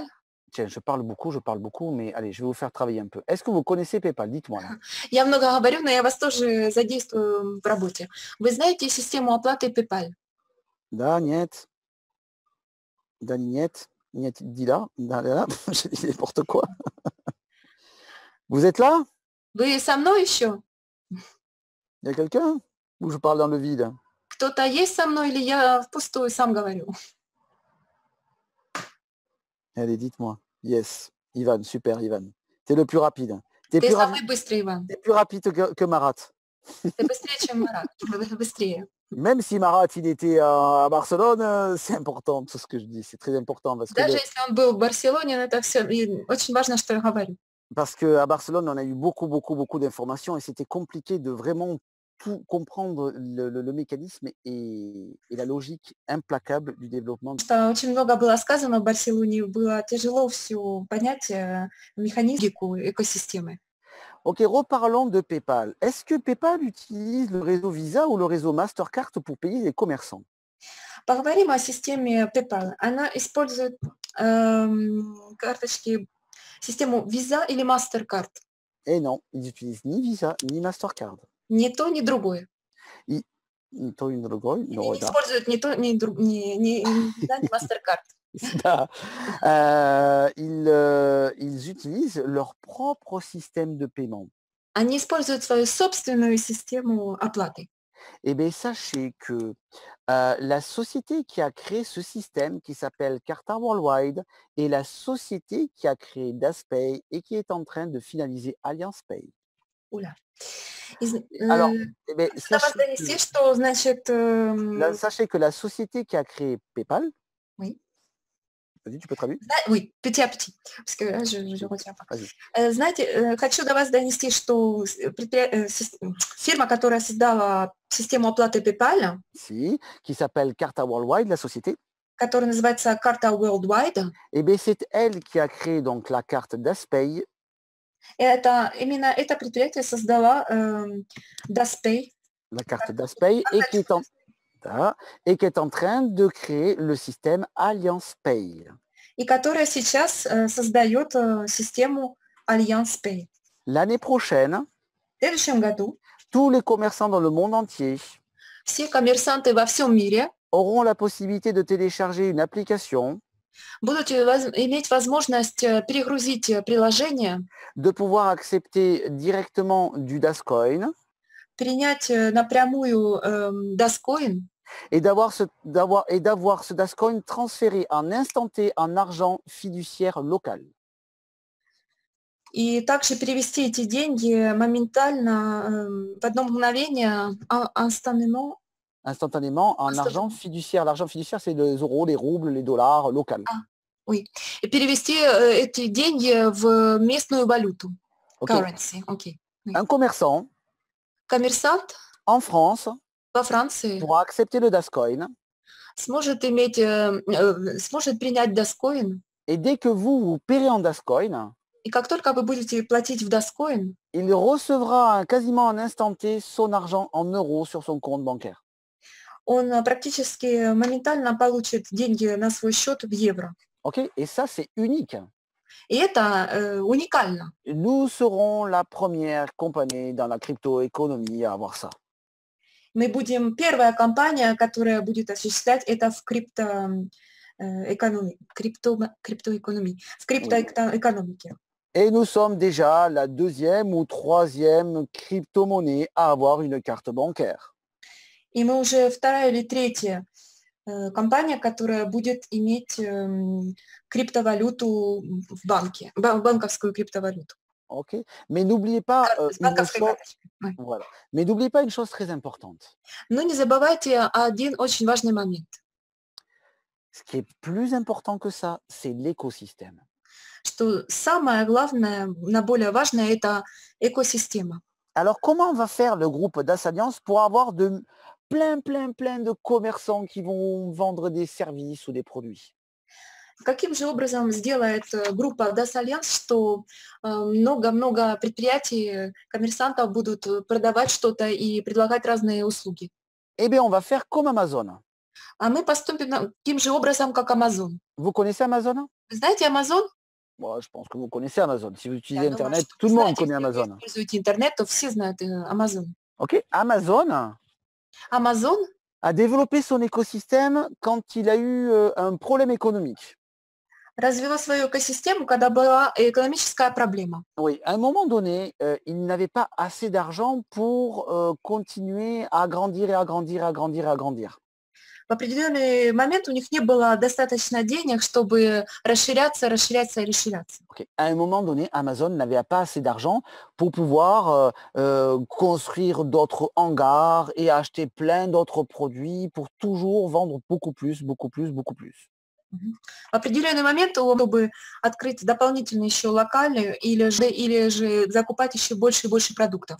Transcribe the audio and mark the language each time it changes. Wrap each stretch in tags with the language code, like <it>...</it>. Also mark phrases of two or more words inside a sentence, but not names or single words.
<fr>Tiens, je parle beaucoup, mais allez, je vais vous faire travailler un peu. Est-ce que vous connaissez PayPal? Dites-moi là.</fr> <ru>Я много говорю, но я вас тоже задействую в работе. Вы знаете систему оплаты PayPal? Да, нет. Да, нет. Нет,</ru> <fr>dis là. Je dis n'importe quoi. Vous êtes là?</fr> <ru>Вы со мной еще?</ru> <fr>Il y a quelqu'un? Ou je parle dans le vide?</fr> <ru>Кто-то есть со мной или я впустую сам говорю?</ru> <fr>Allez, dites-moi. Yes. Ivan, super, Ivan. T'es le plus rapide. T'es</fr> <ru>Ты</ru> <fr>plus,</fr> <ru>самый быстрый, Иван.</ru> <fr>t'es plus rapide que Marat.</fr> <ru>Ты быстрее, чем Марат. Быстрее.</ru> <fr>Même si Marat, il était à Barcelone, c'est important tout ce que je dis. C'est très important</fr> <ru>Даже если он был в Барселоне, это все очень важно, что я говорю.</ru> <fr>parce qu'à Barcelone, on a eu beaucoup d'informations et c'était compliqué de vraiment tout comprendre le mécanisme et la logique implacable du développement.</fr> <ru>Что очень много было сказано в Барселоне, было тяжело все понять, механизмику экосистемы.</ru> <fr>Ok, reparlons de PayPal. Est-ce que PayPal utilise le réseau Visa ou le réseau Mastercard pour payer les commerçants?</fr> <ru>Поговорим о системе PayPal. Она использует карточки, систему Visa или MasterCard.</ru> <fr>Eh non, ils n'utilisent ni Visa ni Mastercard.</fr> <ru>Ни то, ни другое.</ru> <fr>Ils</fr> <ru>Они не используют ни то, ни Visa, ни MasterCard.</ru> <fr>Ils utilisent leur propre système de paiement.</fr> <ru>Они используют свою собственную систему оплаты.</ru> <fr>Eh bien, sachez que la société qui a créé ce système, qui s'appelle Carta Worldwide, est la société qui a créé DasPay et qui est en train de finaliser Alliance Pay.</fr> <ru>Оля.</ru> <fr>Alors, eh bien,</fr> <ru>Донести, что, значит...</ru> <fr>sachez que la société qui a créé PayPal, Oui. Vas-y, tu peux traduire? Oui, petit à petit, parce que là, je ne retiens pas.</fr> <ru>Знаете, хочу до вас донести, что фирма, которая создала систему оплаты PayPal,</ru> <fr>qui s'appelle Carta Worldwide, la société,</fr> <ru>которая называется Carta Worldwide,</ru> <fr>eh bien, c'est elle qui a créé donc la carte DasPay.</fr> <ru>Именно это предприятие создала DasPay.</ru> <fr>La carte DasPay et qui est en train de créer le système Alliance Pay.</fr> <ru>И которая сейчас создает систему Alliance Pay.</ru> <fr>L'année prochaine,</fr> <ru>в следующем году</ru> <fr>tous les commerçants dans le monde entier</fr> <ru>все коммерсанты во всем мире</ru> <fr>auront la possibilité de télécharger une application,</fr> <ru>будут иметь возможность перегрузить приложение,</ru> <fr>de pouvoir accepter directement du Dascoin,</fr> <ru>принять напрямую Dascoin</ru> <fr>et d'avoir ce Dascoin transféré en instant T en argent fiduciaire local.</fr> <ru>И также перевести эти деньги моментально, в одно мгновение,</ru> <fr>Instantanément en argent fiduciaire. L'argent fiduciaire, c'est les euros, les roubles, les dollars locaux. Oui.</fr> <ru>И перевести эти деньги в местную валюту.</ru> <en>Currency. Okay. Oui.</en> <fr>Un commerçant en France</fr> <ru>во Франции</ru> <fr>pourra accepter le Dascoin.</fr> <ru>Сможет принять Dascoin.</ru> <fr>Et dès que vous paierez en Dascoin,</fr> <ru>и как только вы будете платить в Dascoin,</ru> <fr>il recevra quasiment en instant T son argent en euros sur son compte bancaire.</fr> <ru>Он практически моментально получит деньги на свой счет в евро.</ru> <fr>Ok, et ça c'est unique.</fr> <ru>И это уникально.</ru> <fr>Nous serons la première compagnie dans la crypto-économie à avoir ça.</fr> <ru>Мы будем первая компания, которая будет осуществлять это в криптоэкономике.</ru> <fr>Et nous sommes déjà la deuxième ou troisième crypto-monnaie à avoir une carte bancaire.</fr> <ru>И мы уже вторая или третья компания, которая будет иметь криптовалюту в банке, банковскую криптовалюту.</ru> <fr>Ok, mais n'oubliez pas voilà. Mais n'oubliez pas une chose très importante.</fr> <ru>Но не забывайте один очень важный момент.</ru> <fr>Ce qui est plus important que ça, c'est l'écosystème.</fr> <ru>Что самое главное, более важное, это экосистема.</ru> <fr>Alors, comment va faire le groupe DasAlliance pour avoir plein de commerçants qui vont vendre des services ou des produits?</fr> <ru>Каким же образом сделает группа DasAlliance, что много предприятий, коммерсантов будут продавать что-то и предлагать разные услуги?</ru> <fr>Eh bien, on va faire comme Amazon.</fr> <ru>А мы поступим таким же образом, как Amazon.</ru> <fr>Vous connaissez Amazon?</fr> <ru>Вы знаете Amazon?</ru> <fr>Moi, je pense que vous connaissez Amazon. Si vous utilisez Internet, tout le monde connaît Amazon. Si vous utilisez Internet,</fr> <ru>то все знают Amazon.</ru> <fr>Ok, Amazon a développé son écosystème quand il a eu un problème économique.</fr> <ru>Развело свою экосистему, когда была экономическая проблема.</ru> <fr>Oui, à un moment donné, ils n'avaient pas assez d'argent pour, continuer à agrandir et agrandir et agrandir et agrandir.</fr> <ru>В определенный момент у них не было достаточно денег, чтобы расширяться, расширяться и расширяться.</ru> <fr>OK. À un moment donné, Amazon n'avait pas assez d'argent pour pouvoir, construire d'autres hangars et acheter plein d'autres produits pour toujours vendre beaucoup plus, beaucoup plus, beaucoup plus. Мгм.</fr> <ru>В определенный момент, чтобы открыть дополнительные еще локали или же закупать еще больше и больше продуктов.</ru>